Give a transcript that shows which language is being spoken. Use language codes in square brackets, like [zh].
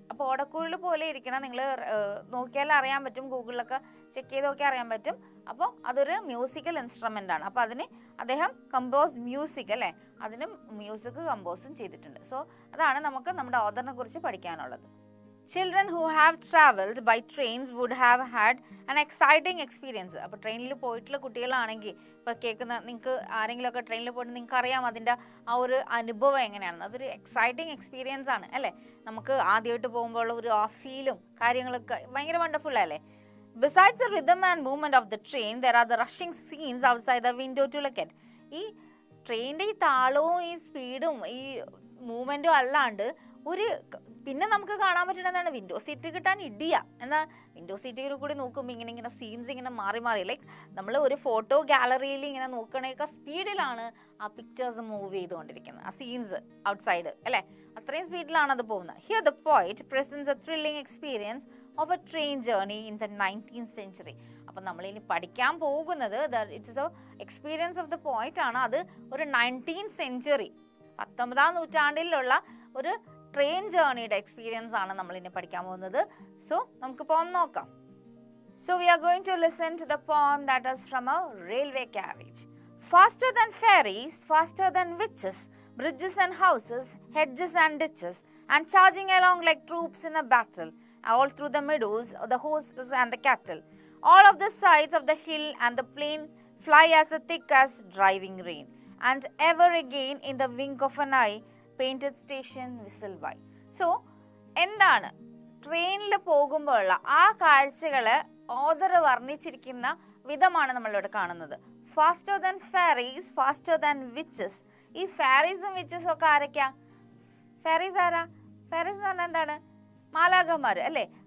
[ml] അപ്പോൾ ഓടക്കുഴൽ പോലെ ഇരിക്കണം. നിങ്ങൾ നോക്കിയാൽ അറിയാൻ പറ്റും, ഗൂഗിളിലൊക്കെ ചെക്ക് ചെയ്ത് നോക്കിയാൽ അറിയാൻ പറ്റും. അപ്പോൾ അതൊരു മ്യൂസിക്കൽ ഇൻസ്ട്രുമെൻ്റ് ആണ്. അപ്പോൾ അതിന് അദ്ദേഹം കമ്പോസ് മ്യൂസിക്, അല്ലേ? അതിന് മ്യൂസിക് കമ്പോസും ചെയ്തിട്ടുണ്ട്. സോ അതാണ് നമുക്ക് നമ്മുടെ ഓഥറിനെ കുറിച്ച് പഠിക്കാനുള്ളത്. [en] Children who have travelled by trains would have had an exciting experience. [ml] അപ്പോൾ ട്രെയിനിൽ പോയിട്ടുള്ള കുട്ടികളാണെങ്കിൽ, ഇപ്പോൾ നിങ്ങൾക്ക് ആരെങ്കിലുമൊക്കെ ട്രെയിനിൽ പോയിട്ട് നിങ്ങൾക്ക് അറിയാം അതിൻ്റെ ആ ഒരു അനുഭവം എങ്ങനെയാണെന്ന്. അതൊരു എക്സൈറ്റിംഗ് എക്സ്പീരിയൻസ് ആണ്, അല്ലേ? നമുക്ക് ആദ്യമായിട്ട് പോകുമ്പോൾ ഒരു ആ ഫീലും കാര്യങ്ങളൊക്കെ ഭയങ്കര വണ്ടർഫുൾ അല്ലേ? Besides the rhythm and movement of the train, there are the rushing scenes outside the window to look at. ഈ ട്രെയിനിൻ്റെ ഈ താളവും ഈ സ്പീഡും ഈ മൂവ്മെൻറ്റും അല്ലാണ്ട് പിന്നെ നമുക്ക് കാണാൻ പറ്റുന്നതാണ് വിൻഡോ സീറ്റ് കിട്ടാൻ ഇടിയാ. എന്നാൽ വിൻഡോ സീറ്റിൽ കൂടി നോക്കുമ്പോൾ ഇങ്ങനെ സീൻസ് ഇങ്ങനെ മാറി ലൈക്ക് നമ്മൾ ഒരു ഫോട്ടോ ഗാലറിയിൽ ഇങ്ങനെ നോക്കണേക്കാൾ സ്പീഡിലാണ് ആ പിക്ചേഴ്സ് മൂവ് ചെയ്തുകൊണ്ടിരിക്കുന്നത്, ആ സീൻസ് ഔട്ട്സൈഡ്, അല്ലേ? അത്രയും സ്പീഡിലാണ് അത് പോകുന്നത്. [en] Here the poet presents a thrilling experience of a train journey in the 19th century. [ml] അപ്പം നമ്മളിനി പഠിക്കാൻ പോകുന്നത് [en] it's a experience of the poet [ml] ആണ്. അത് ഒരു 19th century, 19ാം നൂറ്റാണ്ടിലുള്ള ഒരു ട്രെയിൻ ജേർണിയുടെ എക്സ്പീരിയൻസ് ആണ് നമ്മൾ ഇനി പഠിക്കാൻ പോകുന്നത്. സോ നമുക്ക് പോകാം നോക്കാം. [en] So we are going to listen to the poem that is from a railway carriage. Faster than ferries, faster than witches, bridges and houses, hedges and ditches, and charging along like troops in a battle, all through the meadows, the horses and the cattle. All of the sides of the hill and the plain fly as thick as driving rain, and ever again in the wink of an eye, painted station whistle by. [ml] So, എന്താണ് ട്രെയിനിൽ പോകുമ്പോഴുള്ള ആ കാഴ്ചകള് author വർണ്ണിച്ചിരിക്കുന്ന വിധമാണ് നമ്മളിവിടെ കാണുന്നത്. [en] Faster than fairies, faster than witches. [ml] ഈ ഫെറീസും വിച്ചസും ഒക്കെ ആരൊക്കെയാ? ഫെറീസ് ആരാ? ഫെറീസ് എന്ന് പറഞ്ഞാൽ എന്താണ്? മാലാഖമാര് അല്ലേ?